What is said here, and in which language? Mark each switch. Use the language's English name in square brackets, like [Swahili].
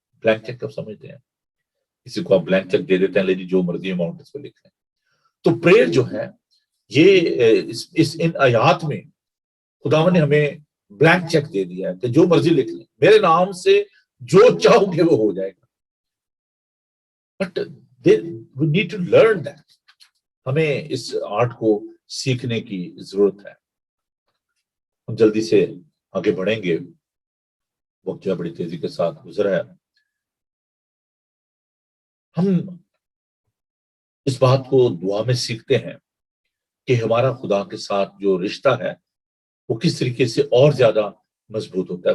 [Urdu] Blank cheque کب سمجھتے ہیں؟ کسی کو آپ بلینک چیک دے دیتے ہیں, لے جی جو مرضی اماؤنٹ اس پہ لکھ لیں. تو پریئر جو ہے یہ ان آیات میں خدا نے ہمیں بلینک چیک دے دیا ہے کہ جو مرضی لکھ لیں, میرے نام سے جو چاہو گے وہ ہو جائے گا. [English] But we need to learn that. [Urdu] ہمیں اس آرٹ کو سیکھنے کی ضرورت ہے. ہم جلدی سے آگے بڑھیں گے, وقت جو بڑی تیزی کے ساتھ گزرا ہے. ہم اس بات کو دعا میں سیکھتے ہیں کہ ہمارا خدا کے ساتھ جو رشتہ ہے وہ کس طریقے سے اور زیادہ مضبوط ہوتا ہے.